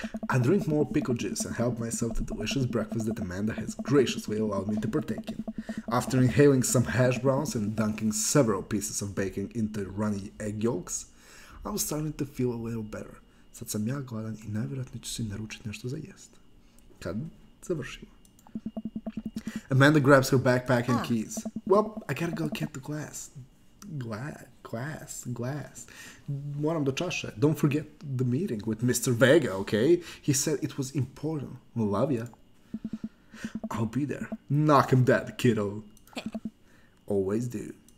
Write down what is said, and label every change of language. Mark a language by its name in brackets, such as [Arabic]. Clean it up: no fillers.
[English] I drink more pickle juice and help myself to delicious breakfast that Amanda has graciously allowed me to partake in. After inhaling some hash browns and dunking several pieces of bacon into runny egg yolks, I'm starting to feel a little better. [Croatian] Sad sam ja gladan i najvjerojatnije ću si naručiti nešto za jest. Kad završimo. [English] Amanda grabs her backpack and keys. Well, I gotta go get the glass. Glass. [Croatian] Moram do čaše. [English] Don't forget the meeting with Mr. Vega, okay? He said it was important. Love ya. I'll be there. Knock him dead, kiddo. Always do.